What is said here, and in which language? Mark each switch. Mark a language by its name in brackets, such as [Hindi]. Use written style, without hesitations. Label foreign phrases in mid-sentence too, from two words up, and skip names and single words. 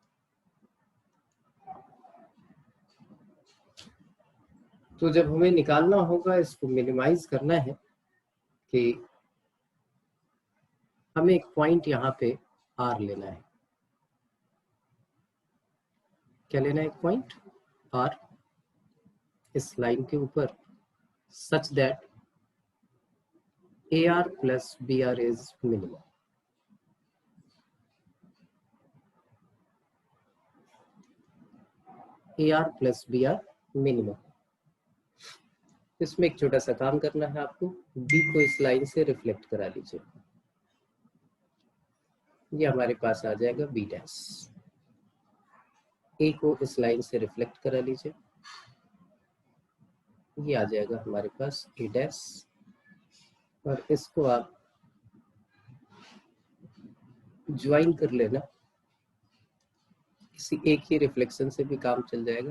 [Hindi] तो जब हमें निकालना होगा, इसको मिनिमाइज करना है, कि हमें एक पॉइंट यहाँ पे R लेना है। क्या लेना है, एक पॉइंट आर इस लाइन के ऊपर [English] such that AR plus BR is minimum. AR plus BR minimum. इसमें एक छोटा सा काम करना है आपको, B को इस लाइन से रिफ्लेक्ट करा लीजिए, ये हमारे पास आ जाएगा B डैश। A को इस लाइन से रिफ्लेक्ट करा लीजिए, ये आ जाएगा हमारे पास A डैश, और इसको आप ज्वाइन कर लेना, किसी एक ही रिफ्लेक्शन से भी काम चल जाएगा।